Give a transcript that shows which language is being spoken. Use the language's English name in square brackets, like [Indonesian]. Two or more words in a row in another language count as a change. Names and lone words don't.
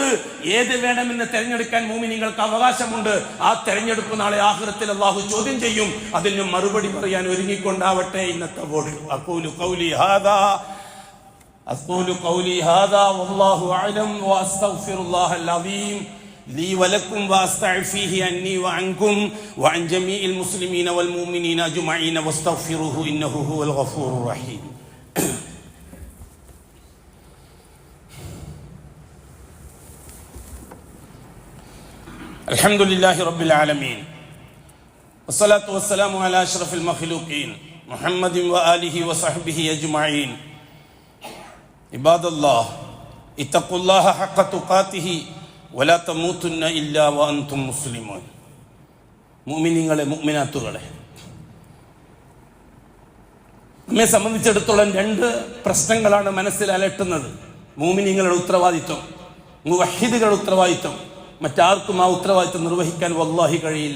[Malayalam] ഏത് വേണമെന്ന് തെരഞ്ഞെടുക്കാൻ മുഅ്മിനീങ്ങൾക്ക് അവകാശമുണ്ട്. ആ തെരഞ്ഞെടുപ്പ് നാളെ ആഖിറത്തിൽ അല്ലാഹു ചോദ്യം ചെയ്യും. അതിന് മറുപടി പറയാൻ ഒരുങ്ങിക്കൊണ്ടാവട്ടെ ഇന്നത്തെ വോട്ട്. [Arabic] أقول قولي هذا والله أعلم وأستغفر الله العظيم لي ولكم واستعفيه عني وعنكم وعن جميع المسلمين والمؤمنين اجمعين واستغفروه انه هو الغفور الرحيم. الحمد لله رب العالمين والصلاة والسلام على أشرف المخلوقين محمد وآله وصحبه أجمعين. عباد الله اتقوا الله حق تقاته ولا تموتن إلا وأنتم مسلمون. [Malayalam] മുഅ്മിനീങ്ങളെ, മുഅ്മിനാത്തുകളെ, നമ്മെ സംബന്ധിച്ചിടത്തോളം 2 പ്രശ്നങ്ങളാണ് മനസ്സിൽ അലട്ടുന്നത്. മുഅ്മിനീങ്ങളുടെ ഉത്തരവാദിത്വം, മുവഹ്ഹിദുകളുടെ ഉത്തരവാദിത്വം. മറ്റാർക്കും ആ ഉത്തരവാദിത്വം നിർവഹിക്കാൻ വല്ലാഹി കഴിയില്ല.